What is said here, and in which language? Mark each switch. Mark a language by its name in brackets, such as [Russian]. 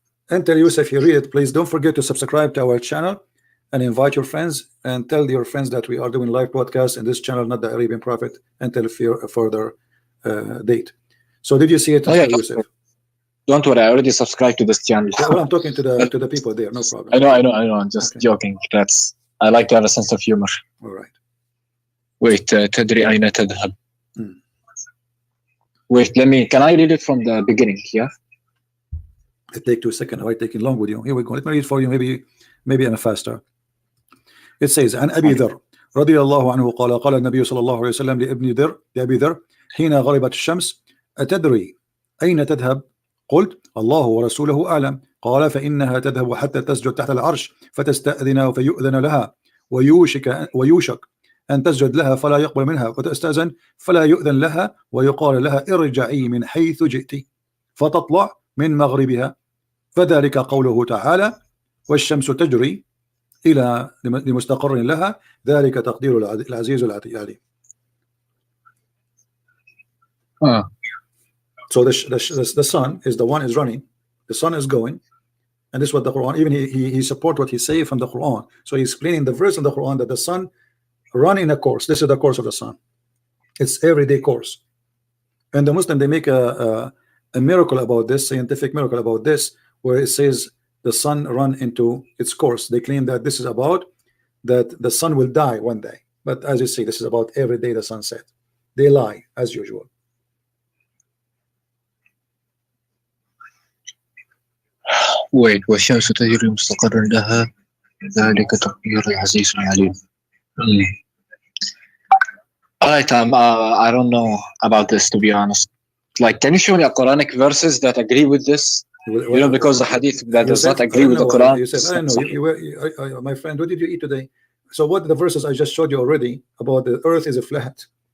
[English] Enter Yusuf, you read it, please. Don't forget to subscribe to our channel and invite your friends and tell your friends that we are doing live broadcasts in this channel, not the Arabian Prophet, until further date. So did you see it, Yusuf? Don't worry, I already subscribed to this channel. Well, I'm talking to the people there, no problem. I know. I'm just joking. I like to have a sense of humor. All right. Wait, [Arabic] تدري أين تذهب? [English] Wait, can I read it from the beginning? Yeah. It take 2 seconds. Why taking long with you? Here we go. Let me read for you. Maybe I'm faster. It says [Arabic] عن أبي ذر رضي الله عنه قال قال النبي صلى الله عليه وسلم لأبي ذر حين غربت الشمس أتدري أين تذهب؟ قلت الله ورسوله أعلم. قال فإنها تذهب حتى تسجد تحت العرش فتستأذن فيؤذن لها ويوشك أن تسجد لها فلا يقبل منها وتستأذن فلا يؤذن لها ويقال لها ارجعي من حيث جئت فتطلع من مغربها فذلك قوله تعالى والشمس تجري إلى لمستقر لها ذلك تقدير العزيز العليم. [English] So the sun is the one is running, the sun is going, and this is what the Quran, even he support what he say from the Quran. So he's explaining the verse in the Quran that the sun running a course. This is the course of the sun. It's everyday course. And the Muslim, they make a miracle about this, scientific miracle about this, where it says the sun run into its course. They claim that this is about that the sun will die one day. But as you see, this is about every day the sun set. They lie as usual. Wait, [Arabic] والشمس تجري مستقر لها ذلك تقدير العزيز العليم. [English] Alright, I don't know about this, to be honest. Like, can you show me a Quranic verses that agree with this? You know, because the hadith that does not agree with the Quran. I know. My friend, what did you eat today? So what the verses I just showed you already about the earth is a flat.